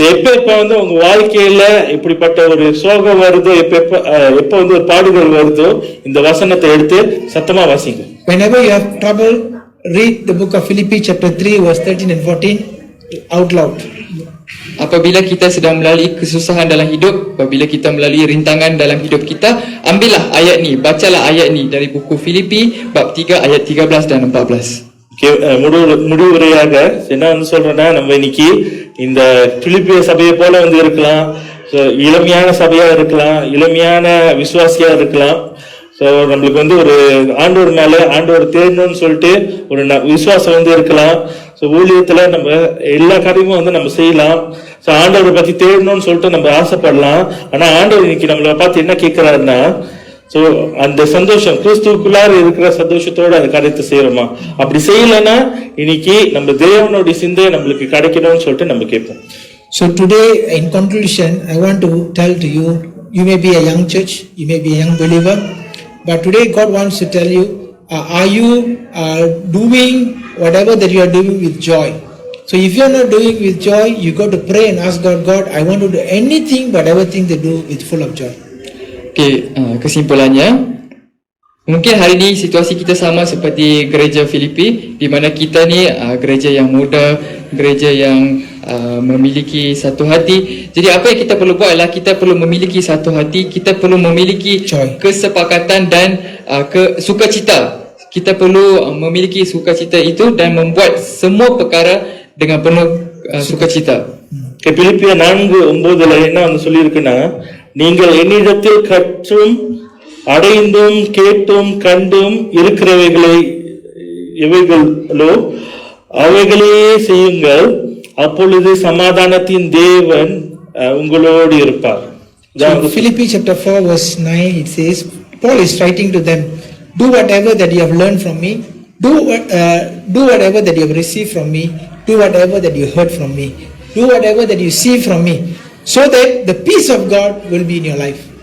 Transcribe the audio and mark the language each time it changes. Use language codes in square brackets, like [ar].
[ta] எப்ப வந்து உங்க வாழ்க்கையில இப்படிப்பட்ட ஒரு சோகம் வருதோ, எப்ப வந்து ஒரு பாடுகள் வருதோ, இந்த வசனத்தை எடுத்து சத்தமா வாசிங்க. [en] Whenever you have trouble, read the book of Philippians chapter 3 verse 13 and 14 out loud. [ms] Apabila kita sedang melalui kesusahan dalam hidup, apabila kita melalui rintangan dalam hidup kita, ambillah ayat ni, bacalah ayat ni dari buku Filipi bab 3 ayat 13 dan 14. [ta] முடிவுரையாக என்ன வந்து சொல்றேன்னா, நம்ம இன்னைக்கு இந்த பிலிப்பிய சபையை போல வந்து இருக்கலாம், இளமையான சபையா இருக்கலாம், இளமையான விசுவாசியா இருக்கலாம். ஸோ நம்மளுக்கு வந்து ஒரு ஆண்டவர் தேடணும்னு சொல்லிட்டு ஒரு விசுவாசம் வந்து இருக்கலாம். ஸோ ஊழியத்துல நம்ம எல்லா காரியமும் வந்து நம்ம செய்யலாம். ஸோ ஆண்டவரை பத்தி தேடணும்னு சொல்லிட்டு நம்ம ஆசைப்படலாம். ஆனா ஆண்டவர் இன்னைக்கு நம்மளை பார்த்து என்ன கேட்கிறாருன்னா, ஸோ அந்த சந்தோஷம் கிறிஸ்துவுக்குள்ளார இருக்கிற சந்தோஷத்தோட அந்த காரியத்தை செய்யறோமா? அப்படி செய்யலைன்னா இன்னைக்கு நம்ம தேவனுடைய சிந்தை நம்மளுக்கு கிடைக்கணும்னு சொல்லிட்டு நம்ம கேட்போம். [en] So today, in conclusion, I want to tell to you, you may be a young church, you may be a young believer, but today God wants to tell you, are you doing whatever that you are doing with joy? So if you are not doing with joy, you got to pray and ask God, I want to do anything but everything to do with full of joy. [ms] Okey, kesimpulannya, mungkin hari ini situasi kita sama seperti gereja Filipi, di mana kita ni gereja yang muda, gereja yang memiliki satu hati. Jadi apa yang kita perlu buat adalah kita perlu memiliki satu hati, kita perlu memiliki [en] Joy. [ms] kesepakatan dan sukacita. Kita perlu memiliki sukacita itu dan membuat semua perkara dengan penuh sukacita. [ta] பிலிப்பியர் 4:9 என்ன வந்து சொல்லியிருக்குன்னா, நீங்கள் என்னிடத்தில் கற்றும் அடைந்தும் கேட்டும் கண்டும் இருக்கிறவைகளை எவைகளோ அவைகளே செய்யுங்கள், அப்பொழுது சமாதானத்தின் தேவன் உங்களோடு இருப்பார். [en] So Philippians chapter 4 verse 9, it says, Paul is writing to them, do whatever that you have learned from me, do whatever that you have received from me, do whatever that you heard from me, do whatever that you see from me, so that the peace of God will be in your life.